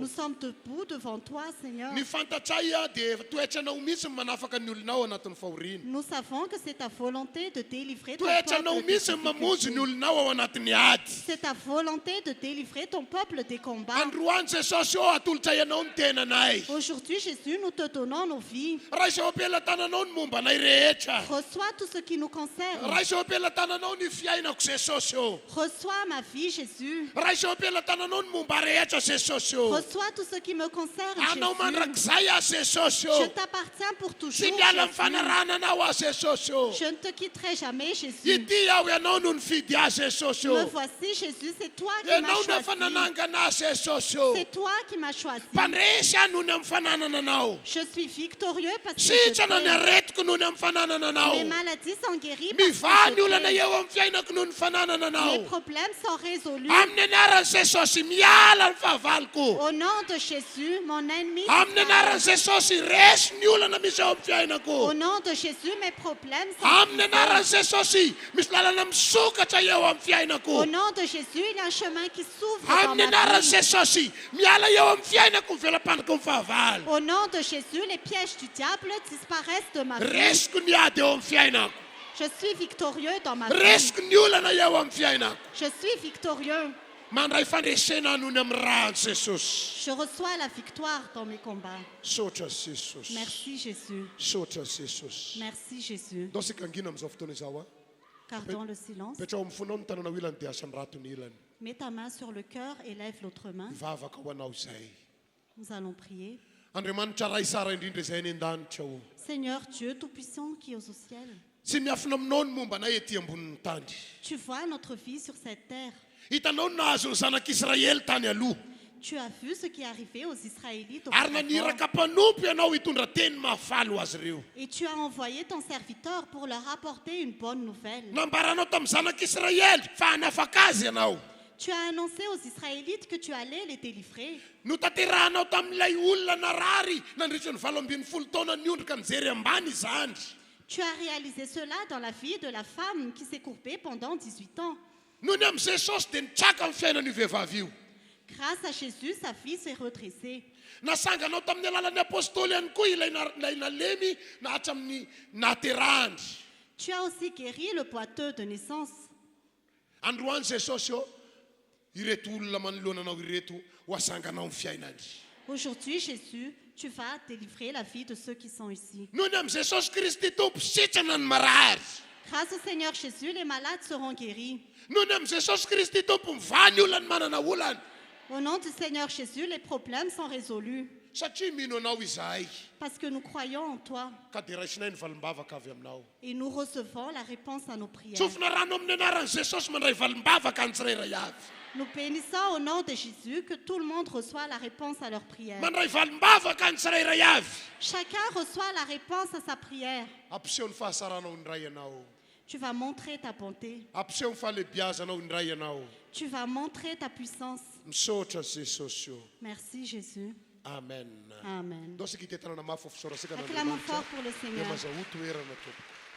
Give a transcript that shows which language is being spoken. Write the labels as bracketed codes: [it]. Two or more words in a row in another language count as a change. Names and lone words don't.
[fr] Nous sommes debout devant toi, Seigneur. [mg] Ny fantatray dia toetranao mihitsy manafaka ny olonao anatin'ny fahoriana. [fr] Nous savons que c'est ta volonté de délivrer ton [mg] Toetranao [fr] peuple des [mg] mihitsy mamonjy ny [fr] difficultés. [mg] olonao ao anatin'ny ady. [fr] C'est ta volonté de délivrer ton peuple des combats. [mg] Androany Jesosy eo atolotra ianao ny tenanay. [fr] Aujourd'hui, Jésus, nous te donnons nos vies. [mg] Raha izao ampelatananao ny mombanay rehetra. [fr] Reçois tout ce qui nous concerne. [mg] Raha izao ampelatananao ny fiainako Jesosy eo. [fr] Reçois ma vie, Jésus. [mg] Raha izao ampelatananao ny momba rehetra Jesosy eo. [fr] Reçois tout ce qui me concerne, [mg] Anao [fr] Jésus. [mg] mandrakizay a Jesosy [fr] Je [mg] eo. [fr] t'appartiens pour [mg] Tsy [fr] toujours, [mg] miala amin'ny [fr] Jésus. [mg] fanarananao a Jesosy eo. [fr] Je ne te quitterai jamais, Jésus. [mg] Ity aho ianao no nifidy a Jesosy [fr] Me [mg] eo. [fr] voici, Jésus, c'est toi qui m'as [mg] Ianao no efa [fr] choisi. [mg] nanangana a Jesosy eo. [fr] C'est toi qui m'as choisi. [mg] Mpandresy aho noho ny amin'ny fananana anao. [fr] Je suis victorieux parce que je [mg] Sitrana ny [fr] t'aime. [mg] aretiko noho ny amin'ny fananana anao. [fr] Mes maladies sont guéries parce [mg] Mivany [fr] que je [mg] olana [fr] t'aime. [mg] eo amin'ny fiainako noho ny fananana [fr] Mes [mg] anao. [fr] problèmes sont résolus. [mg] Amin'ny anaran'i Jesosy miala ny fahavaloko. [fr] Au nom de Jésus, mon ennemi [mg] Amin'ny anaran'i Jesosy resy ny olana misy eo amin'ny [fr] Au [mg] fiainako. [fr] nom de Jésus, mes problèmes sont [mg] Amin'ny [fr] résolus. [mg] anaran'i Jesosy misy lalana misokatra eo amin'ny [fr] Au [mg] fiainako. [fr] nom de Jésus, il y a un chemin qui s'ouvre dans [mg] Amin'ny [fr] ma [mg] anaran'i [fr] vie. [mg] Jesosy miala eo amin'ny fiainako ny velam-panaka ny fahavalo. [fr] Au nom de Jésus, les pièges du diable disparaissent de ma vie. [mg] Resiko ny ady eo amin'ny fiainako. [fr] Je suis victorieux dans ma vie. [mg] Resiko ny olana eo amin'ny fiainako. [fr] Je suis victorieux. [mg] Mandray fandresena noho ny amin'ny rahan'i Jesosy. [fr] Je reçois la victoire dans mes combats. [mg] Saotra Jesosy. [fr] Merci Jésus. [mg] Saotra Jesosy. [fr] Merci Jésus. [mg] Ndao sika angina amin'izao fotoana izao a. [fr] Gardons le silence. [mg] Petra ao amin'ny fonao ny tananao ilany dia asan'ny rato ny ilany. [fr] Mets ta main sur le cœur et lève l'autre main. [mg] Hivavaka ho anao izay. [fr] Nous allons prier. [mg] Andriamanitra ray sara indrindra izay any an-danitra o. [fr] Seigneur Dieu Tout-Puissant qui es aux ciel, [mg] Tsy miafina aminao ny momba anay ety ambonin'ny tany. [fr] tu vois notre vie sur cette terre. [mg] Hitanao ny nahazo ny zanak'Israely tany aloha. [fr] Tu as vu ce qui est arrivé aux Israélites [mg] Ary [fr] auparavant. [mg] naniraka mpanompo ianao hitondra teny mahafalo azy ireo. [fr] Et tu as envoyé ton serviteur pour leur apporter une bonne nouvelle. [mg] Nambaranao tamin'ny zanak'Israely fa hanafaka azy ianao. [fr] Tu as annoncé aux Israélites que tu allais les délivrer. [mg] Notanterahanao tamin'ilay olona narary nandritra ny 7 taona niondrika nijery ambany izany. [fr] Tu as réalisé cela dans la vie de la femme qui s'est courbée pendant 18 ans. [mg] Noho ny amin'ny Jesosy dia nitraka amin'ny fiainan'io vehivavy io. [fr] Grâce à Jésus, sa fille s'est redressée. [mg] Nasanganao tamin'ny alalan'ny apôstôly ihany koa ilay nalemy na hatramin'ny naterahany. [fr] Tu as aussi guéri le boiteux de naissance. [mg] Androany Jesosy io ireto olona manoloana anao ireto ho asanganao ny fiainany. [fr] Aujourd'hui, Jésus, tu vas délivrer la vie de ceux qui sont ici. [mg] Noho ny am' Jesosy Kristy tompo sitrana ny marary. [fr] Grâce au Seigneur Jésus, les malades seront guéris. [mg] Noho ny am' Jesosy Kristy tompo mivany olona ny manana olana. [fr] Au nom du Seigneur Jésus, les problèmes sont résolus. [mg] Satria mino anao izahay [fr] Parce que nous croyons en toi [mg] ka dia raisinay ny valimbavaka avy aminao. [fr] et nous recevons la réponse à nos prières. [mg] Tsofina rano amin'ny anaran'i Jesosy mandray valimbavaka ny tsirairay avy. [fr] Nous bénissons au nom de Jésus que tout le monde reçoit la réponse à leur prière. [mg] Mandray valimbavaka ny tsirairay avy. [fr] Chacun reçoit la réponse à sa prière. [mg] Ampiseho ny fahasaranao indray ianao. [fr] Tu vas montrer ta bonté. [mg] Ampiseho ny fahalebiazanao indray ianao. [fr] Tu vas montrer ta puissance. [mg] Misaotra Jesosy io. [fr] Merci Jésus. [mg] Amen. [fr] Amen. [mg] Dosika itetanana mafy fisaorasika [fr] Acclamons fort pour le [mg] dia [fr] Seigneur. [mg] mazaho toerana tompoko.